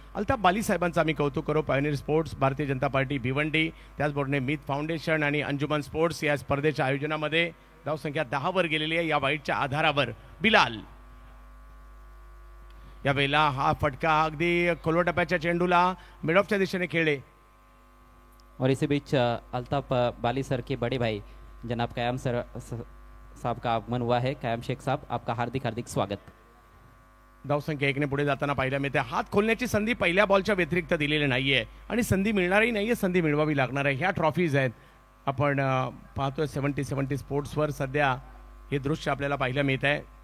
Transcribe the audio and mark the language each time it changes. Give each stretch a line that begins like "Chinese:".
Marathi: अल्ताफ बाली साहेबांचा आम्ही कौतुक करू. Pioneer sports, Bharatiya Janata party Bhiwandi, त्याचबरोबर मीत फाउंडेशन आणि अंजुमन स्पोर्ट्स या स्पर्धेच्या आयोजनामध्ये धावसंख्या 10 वर गेलेली आहे. या वाईटच्या आधारावर बिलाल यावेळेला हा फटका अगदी खोलवा टप्प्याच्या चेंडूला मिड ऑफच्या दिशेने खेळले.
Hindi: और इसी बीच अल्ताफ बाली सर के बड़े भाई जनाब कयाम सर साहब का आगमन हुआ है. कयाम शेख साहब, आपका हार्दिक हार्दिक स्वागत.
Marathi: धावसंख्या 1 ने पुढे जाताना पाहायला मिळते. हात खोलण्याची संधी पहिल्या बॉलच्या व्यतिरिक्त दिलेली नाहीये आणि संधी मिळणारही नाहीये, संधी मिळवावी लागणार आहे. ह्या ट्रॉफीज आहेत. आपण पाहतोय 70 स्पोर्ट्सवर सध्या हे दृश्य आपल्याला पाहायला मिळत आहे.